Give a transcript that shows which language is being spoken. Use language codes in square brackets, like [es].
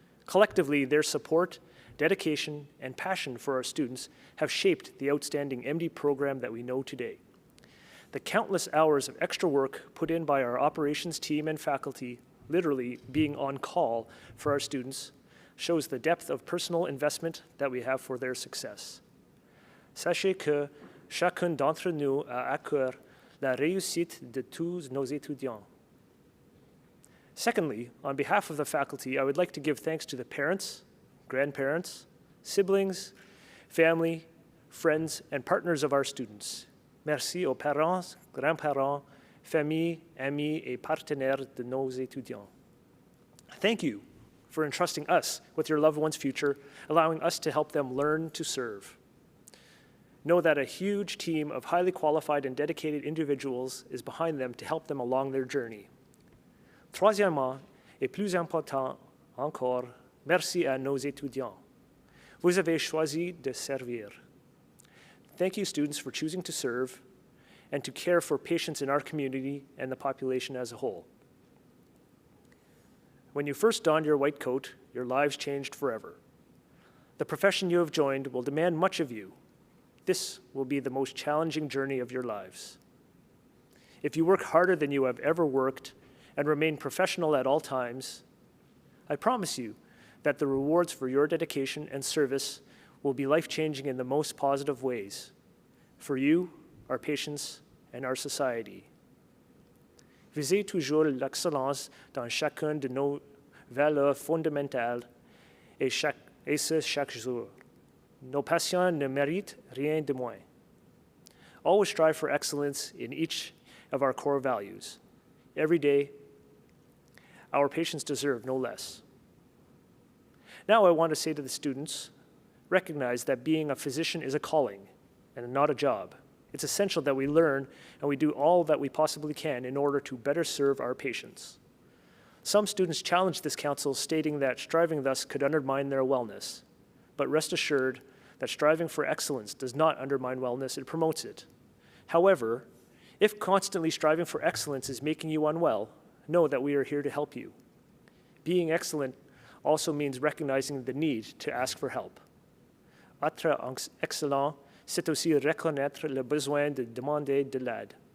[en] Collectively, their support, dedication, and passion for our students have shaped the outstanding MD program that we know today. The countless hours of extra work put in by our operations team and faculty, literally being on call for our students, shows the depth of personal investment that we have for their success. [fr] Sachez que chacun d'entre nous a à cœur la réussite de tous nos étudiants. [en] Secondly, on behalf of the faculty, I would like to give thanks to the parents, grandparents, siblings, family, friends, and partners of our students. [fr] Merci aux parents, grands-parents, familles, amis, et partenaires de nos étudiants. [en] Thank you for entrusting us with your loved one's future, allowing us to help them learn to serve. Know that a huge team of highly qualified and dedicated individuals is behind them to help them along their journey. [fr] Troisièmement, et plus important encore, merci à nos étudiants. Vous avez choisi de servir. [en] Thank you, students, for choosing to serve and to care for patients in our community and the population as a whole. When you first donned your white coat, your lives changed forever. The profession you have joined will demand much of you. This will be the most challenging journey of your lives. If you work harder than you have ever worked and remain professional at all times, I promise you that the rewards for your dedication and service will be life-changing in the most positive ways for you, our patients, and our society. [fr] Visez toujours l'excellence dans chacune de nos valeurs fondamentales et ce chaque jour. Nos patients ne méritent rien de moins. [en] Always strive for excellence in each of our core values. Every day, our patients deserve no less. Now I want to say to the students, recognize that being a physician is a calling and not a job. It's essential that we learn and we do all that we possibly can in order to better serve our patients. Some students challenge this counsel, stating that striving thus could undermine their wellness. But rest assured that striving for excellence does not undermine wellness, it promotes it. However, if constantly striving for excellence is making you unwell, know that we are here to help you. Being excellent also means recognizing the need to ask for help. [fr] Être excellent, c'est aussi reconnaître le besoin de demander de l'aide.